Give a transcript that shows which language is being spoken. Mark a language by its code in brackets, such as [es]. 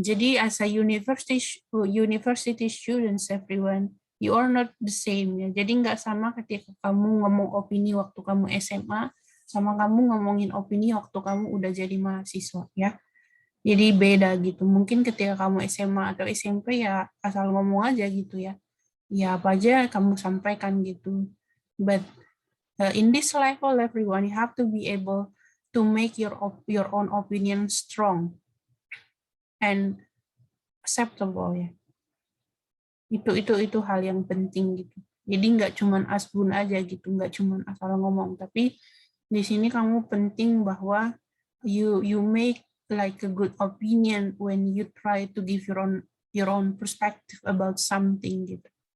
[en] Jadi as a university students everyone, you are not the same ya. [id] Jadi nggak sama ketika kamu ngomong opini waktu kamu SMA sama kamu ngomongin opini waktu kamu udah jadi mahasiswa ya. Jadi beda gitu. Mungkin ketika kamu SMA atau SMP ya asal ngomong aja gitu ya. Ya apa aja kamu sampaikan gitu. [en] But in this level everyone, you have to be able to make your own opinion strong and acceptable ya. [id] Itu hal yang penting gitu. Jadi nggak cuman asbun aja gitu, nggak cuman asal ngomong, tapi di sini kamu penting bahwa [en] you make like a good opinion when you try to give your own perspective about something [id] gitu.